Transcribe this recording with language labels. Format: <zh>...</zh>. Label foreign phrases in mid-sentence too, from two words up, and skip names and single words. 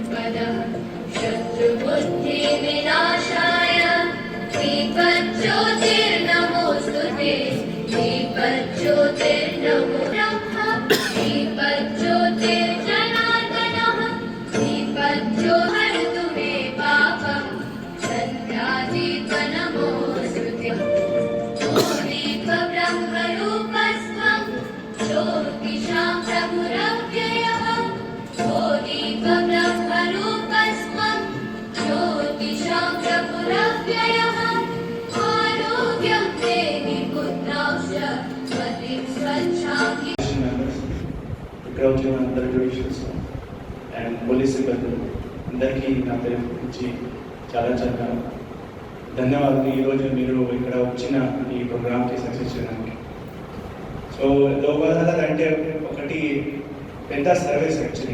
<sa>शत्रुबुद्धिविनाशाय दीपज्योतिर्नमोस्तुते दीपज्योतिर्नमो ब्रह्म दीपज्योतिर्जनार्दनः दीपज्योतिर्हरतु मे पापं सन्ध्यादीपनमोऽस्तुते दीपब्रह्मरूपस्त्वं ज्योतिषां प्रभुरव्ययः दीपब्रह्मरूपस्त्वं ज्योतिषां प्रभुरव्ययः आरोग्यं देहि पुत्रांश्च मतिं स्वच्छां</sa> <te>ఇక్కడ వచ్చిన అందరు</te> <en>judicials and police</en> <te>సిబ్బంది అందరికీ నా తరఫు నుంచి చాలా చాలా ధన్యవాదాలు. ఈరోజు మీరు ఇక్కడ వచ్చిన ఈ ప్రోగ్రామ్కి సక్సెస్ చేయడానికి. సో లోక్ అదాలత్ అంటే ఒకటి పెద్ద</te> <en>service actually.</en>